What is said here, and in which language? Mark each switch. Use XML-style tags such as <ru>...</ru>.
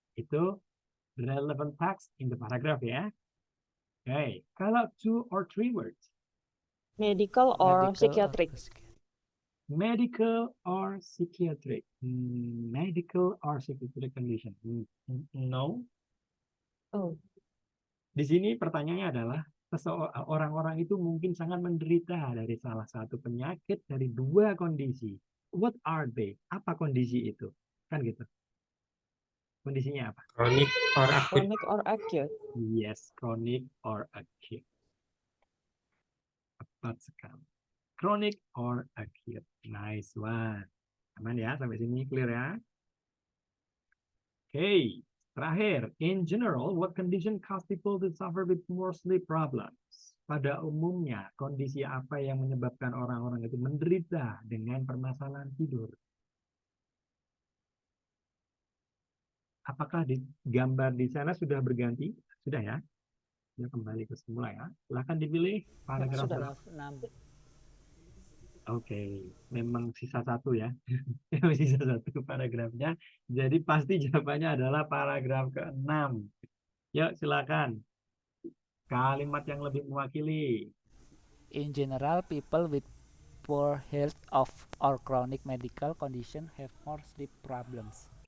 <en>Itu relevant text in the paragraph</en> <id>ya. Oke, kalau</id> <en>2 or 3 words. Medical or psychiatric. Medical or psychiatric. Medical or psychiatric condition. No. Oh.</en> <id>Di sini pertanyaannya adalah orang-orang itu mungkin sangat menderita dari salah satu penyakit dari 2 kondisi.</id> <en>What are they?</en> <id>Apa kondisi itu? Kan gitu. Kondisinya apa?</id> <en>Chronic or acute. Chronic or acute. Yes, chronic or acute.</en> <id>Tepat sekali.</id> <en>Chronic or acute. Nice one.</en> <id>Aman ya, sampai sini clear ya? Oke, terakhir.</id> <en>In general, what condition cause people to suffer with more sleep problems?</en> <id>Pada umumnya, kondisi apa yang menyebabkan orang-orang itu menderita dengan permasalahan tidur? Apakah di gambar di sana sudah berganti? Sudah ya? Ya, kembali ke semula ya. Silahkan dipilih paragraf. Sudah. 6. Oke, memang sisa 1 ya. Sisa 1 paragrafnya. Jadi pasti jawabannya adalah paragraf ke-6. Yuk, silakan. Kalimat yang lebih mewakili.</id> <en>In general, people with poor health or chronic medical condition have more sleep problems.</en>